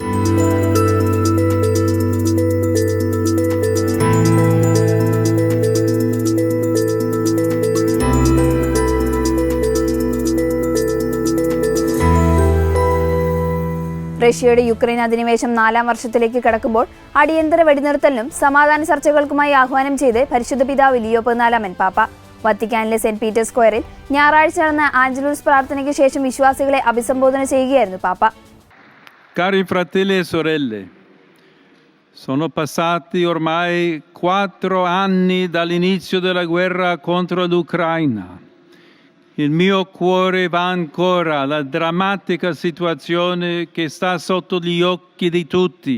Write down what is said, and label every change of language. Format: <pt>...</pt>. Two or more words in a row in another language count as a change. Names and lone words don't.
<ml>റഷ്യയുടെ യുക്രൈൻ അധിനിവേശം 4ാം വർഷത്തിലേക്ക് കടക്കുമ്പോൾ അടിയന്തര വെടിനിർത്തലിനും സമാധാന ചർച്ചകൾക്കുമായി ആഹ്വാനം ചെയ്ത് പരിശുദ്ധ പിതാവ് ലിയോ 14 പാപ്പ വത്തിക്കാനിലെ സെന്റ് പീറ്റേഴ്സ് സ്ക്വയറിൽ ഞായറാഴ്ച നടന്ന ആഞ്ചലൂസ് പ്രാർത്ഥനയ്ക്ക് ശേഷം വിശ്വാസികളെ അഭിസംബോധന ചെയ്യുകയായിരുന്നു പാപ്പ.</ml> <it>Cari fratelli e sorelle, sono passati ormai 4 anni dall'inizio della guerra contro l'Ucraina. Il mio cuore va ancora alla drammatica situazione che sta sotto gli occhi di tutti.</it>